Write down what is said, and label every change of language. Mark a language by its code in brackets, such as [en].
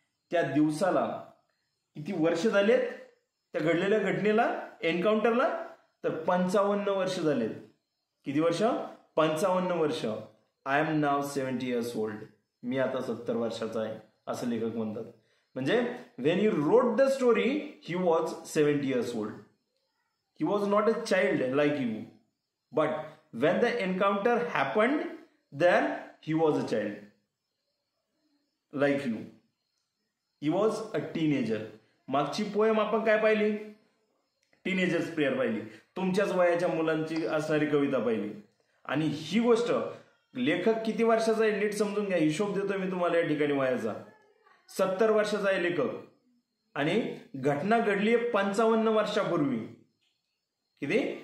[mr] त्या दिवसाला किती वर्ष झालेत त्या घडलेल्या घटनेला, एन्काउंटरला? तर 55 वर्ष झालेत. किती वर्ष? 55 वर्ष. [en] I am नाव 70 years old. [mr] मी आता 70 वर्षाचा आहे असं लेखक म्हणतात. [en] म्हणजे when he wrote the story he was 70 years old. He was not a child like you, but when the encounter happened, then he was a child like you. He was a teenager. [mr] मागची poem आपण काय पाहिली? Teenagers prayer पाहिली. तुमच्याच वयाच्या मुलांची असणारी कविता पाहिली. आणि ही गोष्ट लेखक किती वर्षाचा आहे नीट समजून घ्या. हिशोब देतोय मी तुम्हाला या ठिकाणी वयाचा. 70 वर्षाचा आहे लेखक आणि घटना घडली आहे 55 वर्षापूर्वी. किती?